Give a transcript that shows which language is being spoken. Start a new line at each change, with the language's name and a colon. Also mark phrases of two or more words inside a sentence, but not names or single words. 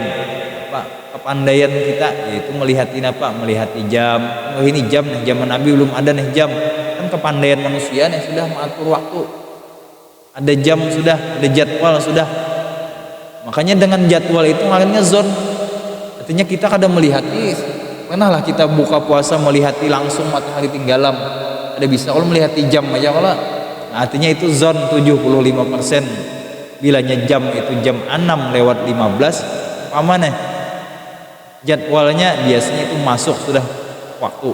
Indonesian: Kepandaian kita yaitu melihatin apa? Melihati jam. Oh ini jam nih, zaman Nabi belum ada nih jam. Kan kepandaian manusia nih sudah mengatur waktu. Ada jam sudah, ada jadwal sudah. Makanya dengan jadwal itu makanya zon. Artinya kita kadang melihati, pernahlah kita buka puasa melihati langsung matahari tenggelam. Ada bisa kalau melihati jam aja kalau. Nah, artinya itu zon 75%. Bilanya jam itu jam 6:15, pamannya jadwalnya biasanya itu masuk sudah waktu.